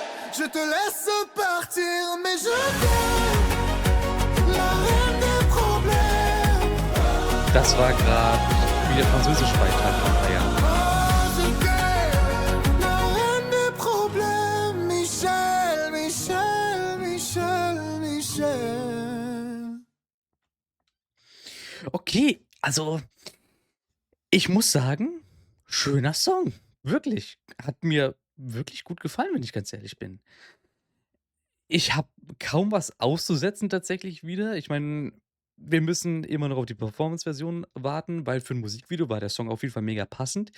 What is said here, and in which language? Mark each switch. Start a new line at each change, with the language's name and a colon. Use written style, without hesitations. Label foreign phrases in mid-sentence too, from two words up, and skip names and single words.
French: Je te laisse partir, mais je t'aime, la reine des problèmes.
German: Das war grad wie der französische Beitrag von Bayern.
French: Oh, je t'aime, la reine des problèmes. Michel, Michel, Michel, Michel.
German: Okay, also, ich muss sagen, schöner Song. Wirklich. Hat mir wirklich gut gefallen, wenn ich ganz ehrlich bin. Ich habe kaum was auszusetzen tatsächlich wieder. Ich meine, wir müssen immer noch auf die Performance-Version warten, weil für 'n Musikvideo war der Song auf jeden Fall mega passend.